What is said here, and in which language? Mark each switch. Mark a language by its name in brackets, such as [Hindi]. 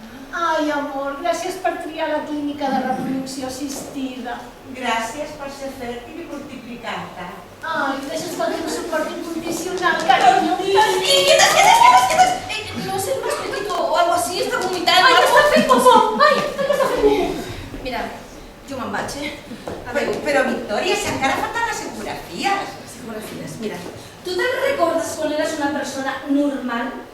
[Catalan] Ai, amor, gràcies per triar la clínica de reproducció assistida. Gràcies per ser fèrtil i multiplicar-te. Ai, gràcies pel teu suport incondicional, carinyo. [Spanish] ¡Quietas! No es el más pequeño o algo así, está vomitando. [Catalan] Ai, que està fent popó! Ai, que està fent popó! Mira, jo me'n vaig, A veure, Però Victòria, si encara falten les ecografies. psicografies, mira. [Spanish] ¿Tú te recuerdas cuando eras una persona normal?